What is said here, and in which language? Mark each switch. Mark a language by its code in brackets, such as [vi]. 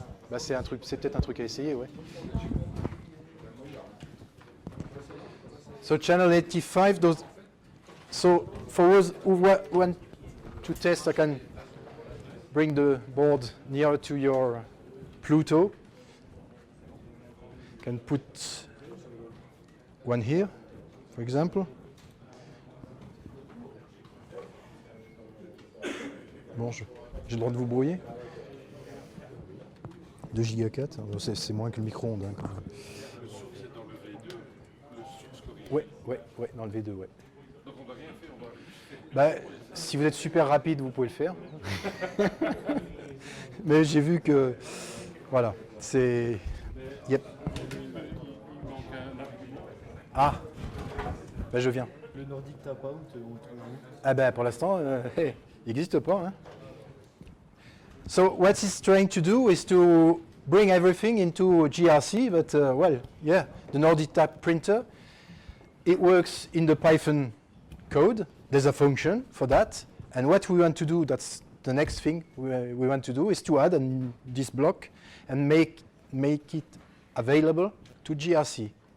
[fr] Bah c'est peut-être un truc à essayer, ouais. [en] So channel 85, so for those who want to test, I can bring the board nearer to your Pluto. Can put one here, for example. [fr] Bon, j'ai le droit de vous brouiller. 2 Go 4, c'est moins que le micro-ondes. Hein, quand même. Le source est dans le V2, le source corrigé. Ouais, dans le V2, ouais. Donc on va rien faire, on va juste Bah, faire si vous êtes super rapide, vous pouvez le faire. Mais j'ai vu que, voilà, c'est... [en] Yep. [fr] il manque un argument. Ah, bah je viens. Le nordique tap out, Ah ben pour l'instant, il n'existe pas. Hein. [en] So what it's trying to do is to bring everything into GRC, but well, yeah, the Nordic Tap printer, it works in the Python code. There's a function for that, and what we want to do, that's the next thing we want to do, is to add this block and make it available to GRC.